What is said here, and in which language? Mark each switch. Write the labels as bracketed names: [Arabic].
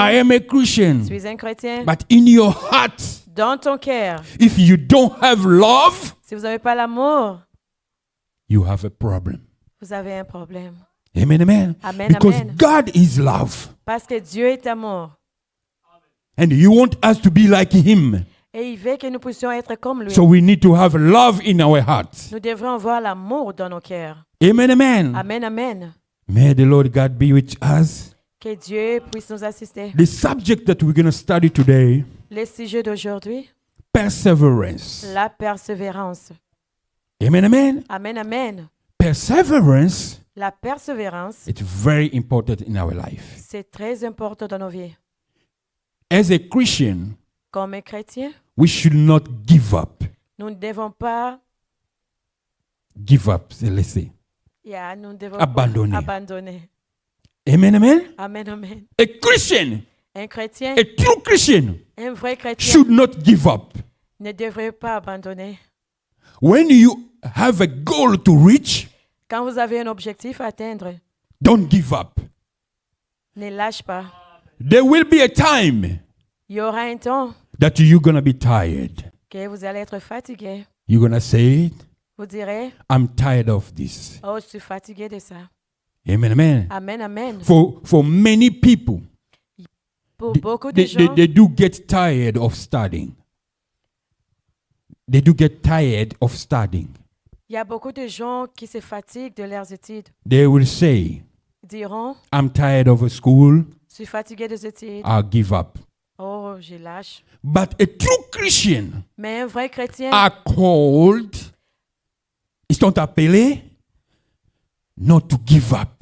[English] I am a Christian. [French] Je suis un chrétien. [English] But in your heart, [French] Dans ton cœur, [English] if you don't have love, [French] si vous n'avez pas l'amour, [English] you have a problem. [French] vous avez un problème. Amen, amen. Amen, [English] Because amen. God is love. [French] Parce que Dieu est amour. [English] And He wants us to be like Him. [French] Et il veut que nous puissions être comme lui. [English] So we need to have love in our hearts. [French] Nous devrons avoir l'amour dans nos cœurs. Amen, amen. Amen, amen. [English] May the Lord God be with us. [French] Que Dieu puisse nous assister. [English] The subject that we're going to study today, [French] Le sujet d'aujourd'hui, [English] perseverance. [French] la persévérance. Amen, amen. Amen, amen. [English] Perseverance, [French] La persévérance, [English] it's very important in our life. [French] c'est très important dans nos vies. [English] As a Christian, [French] Comme chrétiens, [English] we should not give up. [French] nous ne devons pas, [English] Give up, let's say. [French] nous ne devons Abandonner. pas abandonner. Amen, amen. Amen, amen. [English] A Christian, [French] Un chrétien, [English] a true Christian, [French] un vrai chrétien [English] should not give up. [French] ne devrait pas abandonner. [English] When you have a goal to reach, [French] Quand vous avez un objectif à atteindre, [English] don't give up. [French] ne lâche pas. [English] There will be a time [French] Il y aura un temps [English] that you're going to be tired. [French] que vous allez être fatigué. [English] You're going to say, [French] Vous direz, [English] I'm tired of this. [French] oh, je suis fatigué de ça. Amen, amen. Amen, amen. [English] For many people, [French] Pour beaucoup de [English] they, [French] gens, [English] they do get tired of studying. They do get tired of studying. [French] il y a beaucoup de gens qui se fatiguent de leurs études. [English] They will say, [French] Ils diront, [English] I'm tired of school, [French] je suis fatigué des études. [English] I'll give up. [French] Oh, je lâche. [English] But a true Christian [French] Mais un vrai chrétien, [English] are called, [French] ils sont appelés [English] not to give up.